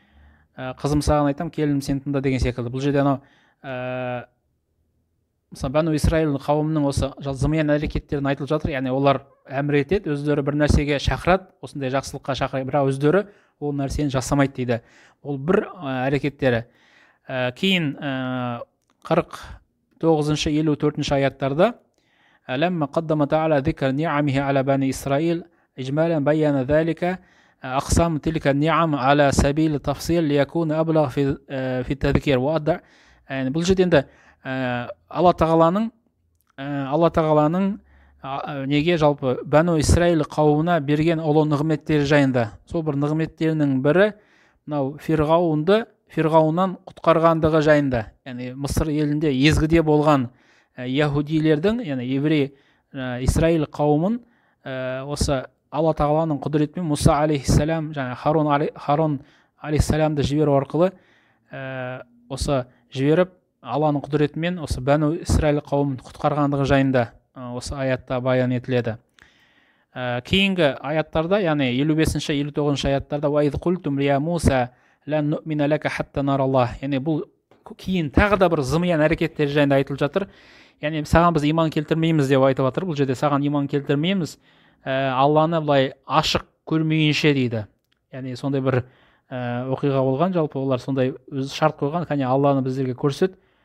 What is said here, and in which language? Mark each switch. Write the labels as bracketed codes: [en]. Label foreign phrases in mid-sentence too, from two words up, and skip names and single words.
[kk] Яғни қызым саған айтам, келінім сен тыңда деген секілді. Бұл жерде анау мысалы Бәну Исраил қауымының осы зымиян әрекеттерін айтылып жатыр. Яғни олар әмір етеді, өздері бір нәрсеге шақырады, осындай жақсылыққа шақырады, бірақ өздері ол нәрсені жасамайды дейді. Ол бір әрекеттері. Кейін 49-54 аяттарда [ar] لما قدم تعالى ذكر نعمه على بني إسرائيل إجمالا بين ذلك أقسام تلك النعم على سبيل التفصيل ليكون أبلغ في التذكير وأدع. [kk] يعني бұл жерде енді Алла тағаланың неге жалпы Бәну Исраил қауымына берген ұлы нығметтері жайында. Сол бір нығметтерінің бірі мынау Фирғауыннан құтқарғандығы жайында. Яғни Мысыр елінде езгіде болған яһудилердің, яғни еврей Исраил қауымын осы Алла тағаланың құдіретімен Мұса алейхиссалам және Харон алейхиссаламды жіберу арқылы осы жіберіп Алланың құдіретімен осы Бәну Исраил қауымын құтқарғандығы жайында осы аятта баян етіледі. Кейінгі аяттарда, яғни 55-59 аяттарда [ar] وَإِذْ قُلْتُمْ يَا مُوسَى لَنْ نُؤْمِنَ لَكَ حَتَّى نَرَى اللَّهَ. [kk] Яғни бұл кейін тағы да бір зымиян әрекеттері жайында айтылып жатыр. Яғни саған біз иман келтірмейміз деп айтып жатыр. Бұл жерде саған иман келтірмейміз, Алланы былай ашық көрмейінше дейді. Яғни сондай бір оқиға болған, жалпы олар сондай өз шарт қойған, кәне Алланы біздерге көрсет.